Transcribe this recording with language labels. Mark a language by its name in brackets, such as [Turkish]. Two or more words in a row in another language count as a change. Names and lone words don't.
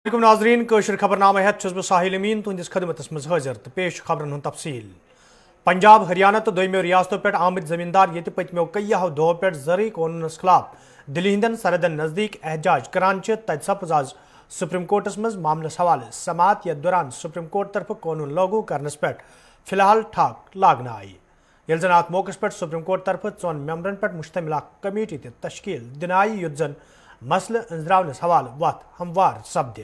[Kashmiri] नाजरीन कशर खबरनामा हेत बह साहिल अमीन तुंदिस खदमत मज हाजिर तो पेश खबरन हूं तफसील। पंजाब हरियाणा तो दोयमो रियासतों पे आमद जमींदार ये पतमो कईयाहो दो पे ज़रई कानूनस खिलाफ दिल्ली हिंदन सरहदन नजदीक एहजाज करान तत सपज आज सुप्रीम कोर्टस मज मामलस हवाले समात यथ दौरान सुप्रीम कोर्ट तरफ कानून लागू करनस पे फिलहाल ठाक लागना आई ये जन अत मौके पे सुप्रीम कोर्ट तरफ 4 मेंबरन पे मुश्तमिल कमेटी तश्कील दिन आई युत जन मसल अंजरावनस हवाले वत हमवार सपद।